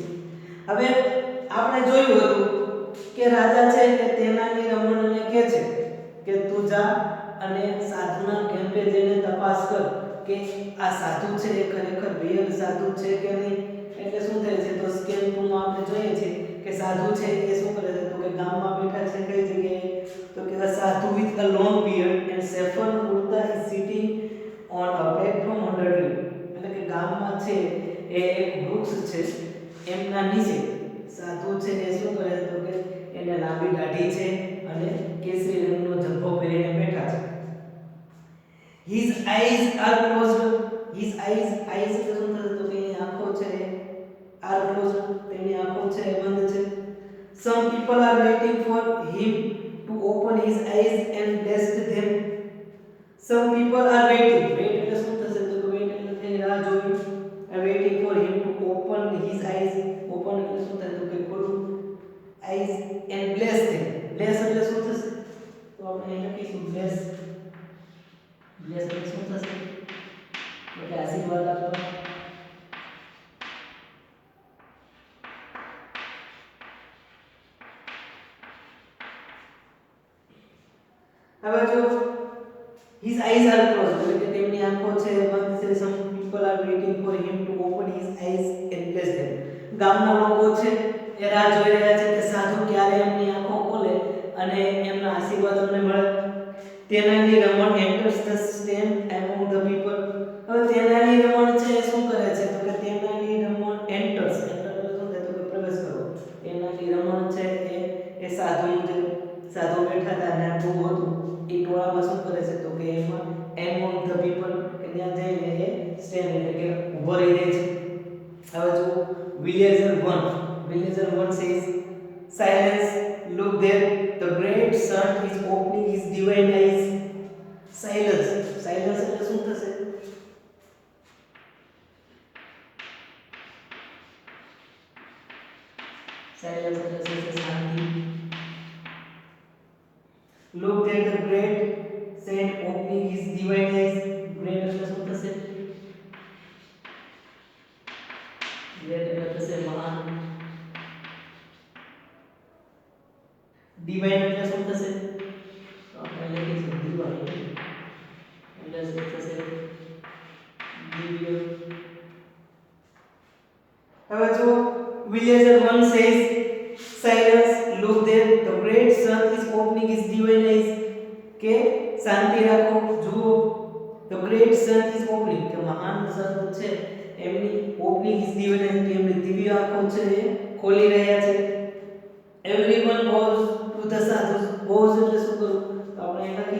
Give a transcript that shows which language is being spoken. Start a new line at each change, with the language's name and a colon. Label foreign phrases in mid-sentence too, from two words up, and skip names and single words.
Gujarati: હવે આપણે જોયું હતું કે રાજા છે કે તેનાલી રમણને કહે છે કે તું જા અને સાધુના કેમ્પે જઈને તપાસ કર કે આ સાધુ છે એ ખરેખર રિયલ સાધુ છે કે નહીં. એટલે શું થાય છે? તો સ્કેન 2 માં આપણે જોઈએ છે કે સાધુ છે એ શું કરે છે? તો કે ગામમાં બેઠા છે કઈ જગ્યાએ? તો કે
English: a sadhu with a long beard and saffron kurta is sitting on a platform under tree.
Gujarati: એટલે કે ગામમાં છે એ એક વૃક્ષ છે એમના નીચે સાધુ છે એ શું કરે છે? તો કે એને લાંબી દાઢી છે અને કેસરી રંગનો ઝભ્ભો પહેરીને બેઠા છે.
English: His eyes are closed. His eyes
Gujarati: એટલે શું થશે? તો કે એની આંખો છે
English: are closed,
Gujarati: તેની આંખો છે એ બંધ છે.
English: Some people are waiting for him to open his eyes and bless them. Some people are waiting.
Gujarati: Wait એટલે શું થશે? તો કે wait એટલે તે રાહ જોવી.
English: are waiting for him to open his eyes.
Gujarati: Open એટલે શું થાય? તો કે ખોલવું.
English: eyes and bless them.
Gujarati: bless એટલે શું થશે? તો આપણે અહીં લખીશું bless. bless એટલે શું થશે? એટલે આશીર્વાદ આપવા. હવે જો
English: his eyes are closed
Gujarati: એટલે કે તેમની આંખો છે બંધ છે.
English: some people are waiting for him to open his eyes and bless them.
Gujarati: ગામના લોકો છે એ રાહ જોઈ રહ્યા છે કે સાધુ ક્યારે એમની આંખો ખોલે અને એમના આશીર્વાદ અમને મળે.
English: તેનાલી રમણ enters the stand among the people.
Gujarati: હવે તેનાલી રમણ છે એ શું કરે છે? તો કે તેનાલી રમણ enters એટલે શું થાય? તો કે પ્રવેશ કરો. તેનાલી રમણ છે એ સાધુ બેઠા હતા અને બહુ હતું એ ટોળામાં શું કરે છે? તો કે એમાં
English: among the people
Gujarati: કે ત્યાં જઈને એ સ્ટેન્ડ એટલે કે ઊભો રહી જાય છે.
English: હવે જો villager 1 says silence, look there, the great sun is opening his divine eyes.
Gujarati: silence એટલે શું થશે? silence એટલે શું છે? શાંતિ.
English: look there, the great sun opening his divine eyes.
Gujarati: great એટલે શું થશે? great એટલે થશે મહાન. divine એટલે શું થશે? તો આપણે લખીશું divine એટલે શું થશે? દિવ્ય.
English: હવે જો villager 1 says silence, look there, the great sun is opening his divine eyes.
Gujarati: કે શાંતિ રાખો, જુઓ,
English: the great sun is opening
Gujarati: કે મહાન સંત છે એમની
English: opening his divine eyes
Gujarati: કે એમની દિવ્ય આંખો છે એ ખોલી રહ્યા છે.
English: everyone goes to the sadhu.
Gujarati: goes એટલે શું કરવું? તો આપણે